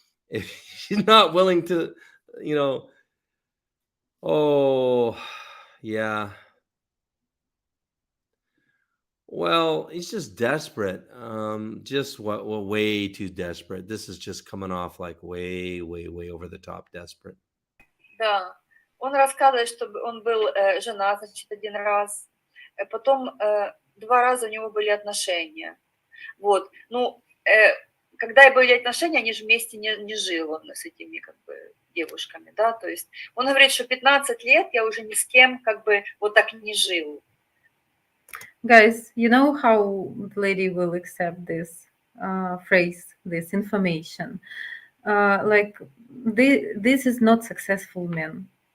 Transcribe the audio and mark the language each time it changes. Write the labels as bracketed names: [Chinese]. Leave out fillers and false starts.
[English] If she's not willing to, you know, oh, yeah. Well, he's just desperate. Just way too desperate. This is just coming off like way, way, way over the top desperate. [Russian] Да, он рассказывает, что он был женат, значит, один раз, потом 2 раза у него были отношения. Вот, ну, когда были отношения, они же вместе не жил он с этими как бы девушками, да, то есть он говорит, что 15 лет я уже ни с кем как бы вот так не жил. [English] Guys, you know how the lady will accept this phrase, this information. Like, this is not successful men.